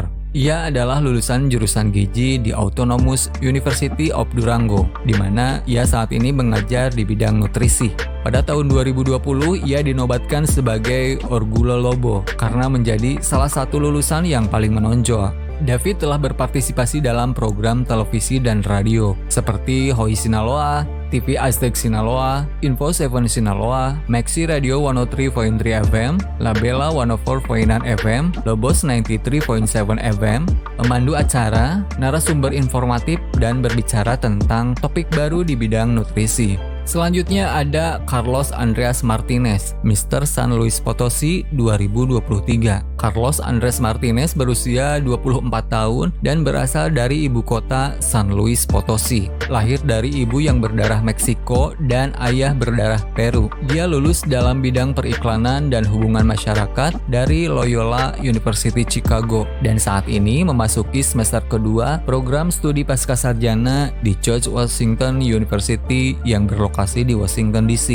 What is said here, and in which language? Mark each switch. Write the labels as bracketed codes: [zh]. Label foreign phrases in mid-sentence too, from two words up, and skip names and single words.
[id] Ia adalah lulusan jurusan gizi di Autonomous University of Durango, di mana ia saat ini mengajar di bidang nutrisi. Pada tahun 2020, ia dinobatkan sebagai Orgullo Lobo karena menjadi salah satu lulusan yang paling menonjol. David telah berpartisipasi dalam program televisi dan radio seperti Hoi Sinaloa, TV Aztec Sinaloa, Info 7 Sinaloa, Maxi Radio 103.3 FM, La Bella 104.9 FM, Lobos 93.7 FM, memandu acara, narasumber informatif, dan berbicara tentang topik baru di bidang nutrisi. Selanjutnya ada Carlos Andreas Martinez, Mr. San Luis Potosí 2023. Carlos Andres Martinez berusia 24 tahun dan berasal dari ibu kota San Luis Potosí. Lahir dari ibu yang berdarah Meksiko dan ayah berdarah Peru. Dia lulus dalam bidang periklanan dan hubungan masyarakat dari Loyola University Chicago dan saat ini memasuki semester kedua program studi pascasarjana di George Washington University yang berlokasi di Washington DC.